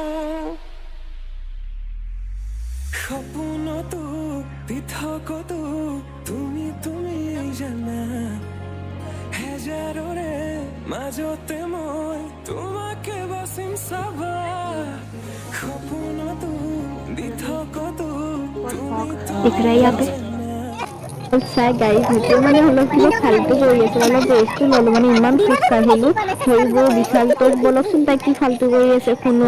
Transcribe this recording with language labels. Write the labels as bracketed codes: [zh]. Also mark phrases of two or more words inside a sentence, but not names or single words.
[as] সপোনতো পৃথকতো তুমি তুমি জানা হেজাৰৰে মাজতে মই তোমাকে বাচিম চাবা সপোনতো পৃথকতো [hi] दिख रहा है यहाँ पे। [as] চাই গাড়ী ভিতৰত মানে অলপ কিবা ফাল্টু কৰি আছে, অলপ ৰেষ্টটো ল'লো মানে ইমান খোজ কাঢ়িলোঁ ধৰিব বিচাৰিতো বলকচোন তাই কি ফাল্টু কৰি আছে শুনো।